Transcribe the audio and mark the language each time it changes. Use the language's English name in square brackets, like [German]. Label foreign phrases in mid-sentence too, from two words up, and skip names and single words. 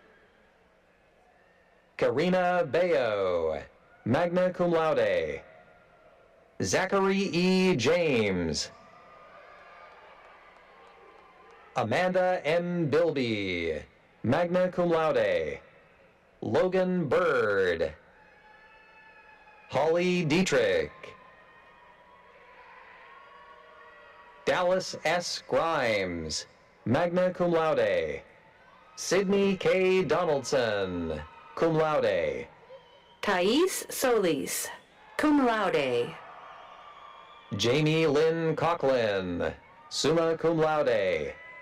[English] Karina Bayo, [Latin] magna cum laude. [English] Zachary E. James. Amanda M. Bilby, [Latin] magna cum laude. [English] Logan Bird. Holly Dietrich. Dallas S. Grimes, [Latin] magna cum laude. Sydney K. [English] Donaldson, [Latin] cum laude. [English] Thais Solis, [Latin] cum laude. [English] Jamie Lynn Coughlin, [Latin] summa cum laude.